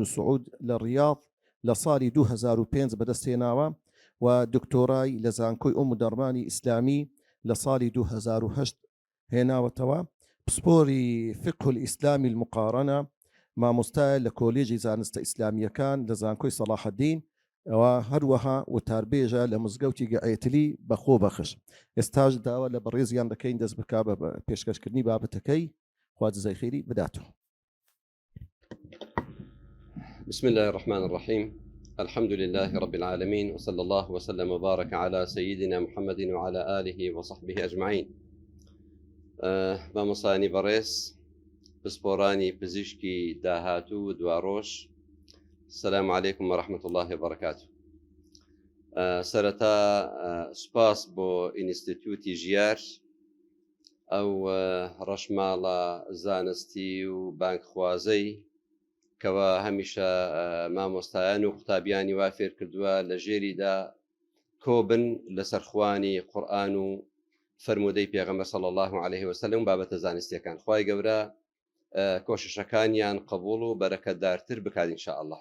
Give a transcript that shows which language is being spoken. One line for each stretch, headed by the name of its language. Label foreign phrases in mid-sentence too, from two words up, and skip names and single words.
Central Kurdish: سعود لە ڕیاض لە ساڵی 2005 بەدەست هێناوە و دکتۆرای لە زانکۆی ئەم دەرمانی ئیسلامی لە ساڵی 2008 هێناوەتەوە پسپۆری
Arabic: فقه الئیسلامی المقارنە
Central Kurdish: مامۆستایە لە کۆلێژی زانستە ئیسلامیەکان لە زانکۆی سەلاح الدین ئەوە هەروەها وتاربێژە لە مزگەوتی گەعەتلی بەخۆ بەخش ئێستاش داوە لە بەڕێزیان دەکەین دەست بک بە پێشکەشکردنی بابەتەکەی خوا جزای خێری بداتەوە.
Arabic: بسم الله الرحمن الرحيم الحمد لله رب العالمين وصلى الله وسلم وبارك على سيدنا محمد وعلى آله وصحبه أجمعين.
Central Kurdish: مامۆستانی بەڕێز پسپۆرانی پزیشکی داهاتوو دواڕۆژ
Arabic: السلام عليكم ورحمة الله وبركاته.
Central Kurdish: سەرەتا سوپاس بۆ ئینستیتوتی ژیار ئەو ڕەشماڵە زانستی و بانکخوازەی کەوا هەمیشە مامۆستایان و قوتابیانی وا فێر کردووە لە ژێریدا کۆبن لەسەر خوانی قورئان و فەرمودەی پێغەمبەر
Arabic: صلی الله عليه وسلم
Central Kurdish: بابەتە زانستیەکان خوای گەورە کۆششەکانیان قبول و بەرەکەتدارتر بکات ئینشاء الله.